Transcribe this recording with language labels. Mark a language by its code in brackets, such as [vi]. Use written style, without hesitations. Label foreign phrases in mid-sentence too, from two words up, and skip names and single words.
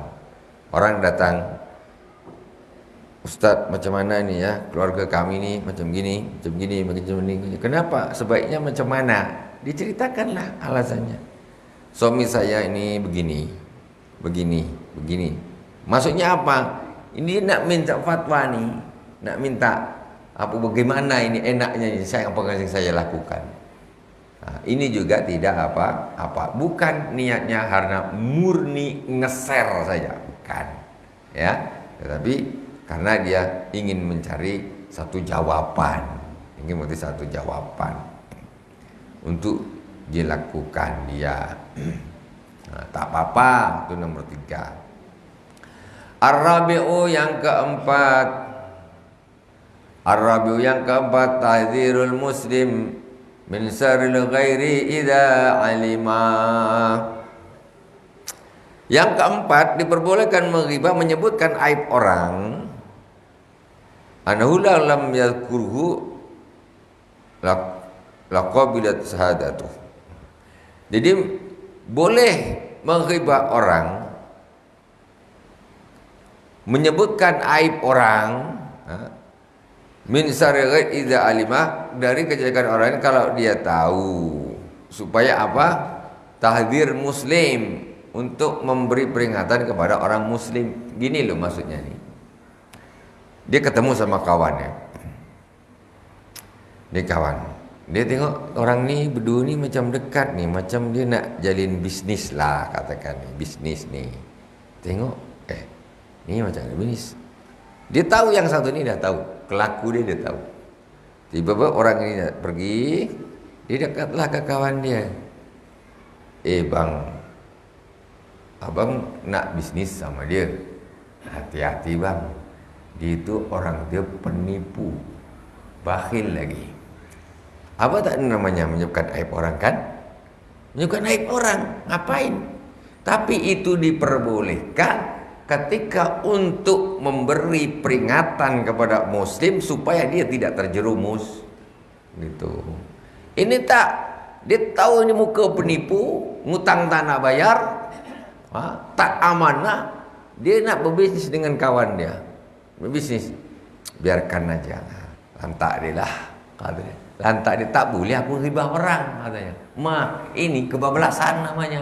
[ms] Orang datang, Ustaz, macam mana ni ya, keluarga kami ni macam gini. Kenapa? Sebaiknya macam mana? Diceritakanlah alasannya. Suami saya ini begini. Maksudnya apa? Ini nak minta fatwa ni, nak minta apa, bagaimana ini enaknya ini apa yang saya lakukan. Nah, ini juga tidak apa-apa. Bukan niatnya karena murni ngeser saja, bukan. Ya, tetapi karena dia ingin mencari satu jawaban, untuk dilakukan dia. Nah, tak apa-apa. Itu nomor 3. Ar-rabi'u yang keempat, [ar] تحذير المسلم من شر الغير إذا علم. [ms] Yang keempat, diperbolehkan menghibah, menyebutkan aib orang, [ar] أنه لم يذكره لقبلت شهادته. [ms] Jadi boleh menghibah orang, menyebutkan aib orang, [ar] من شر الغير إذا علم, [ms] dari kejelekan orang kalau dia tahu. Supaya apa? [ar] تحذير مسلم, [ms] untuk memberi peringatan kepada orang muslim. Gini loh maksudnya nih. Dia ketemu sama kawannya. Dia tengok orang ni berdua ni macam dekat nih, macam dia nak jalin bisnis lah, katakan nih, bisnis nih. Tengok, ni macam bisnis. Dia tahu yang satu ni dah tahu, kelaku dia tahu. Tiba-tiba orang ini nak pergi, dia dekatlah ke kawan dia. Bang, abang nak bisnis sama dia. Hati-hati bang, dia itu orang dia penipu, bakhil lagi. Apa tak namanya menyebutkan aib orang kan? Menyebutkan aib orang, ngapain? Tapi itu diperbolehkan ketika untuk memberi peringatan kepada muslim supaya dia tidak terjerumus. Gitu. Ini tak, dia tahu ini muka penipu, ngutang tak nak bayar, tak amanah, dia nak berbisnis dengan kawan dia. Berbisnis, biarkan aja, lantak dia lah, kata dia. Lantak dia, tak boleh aku ribah orang, katanya. Ini kebablasan namanya.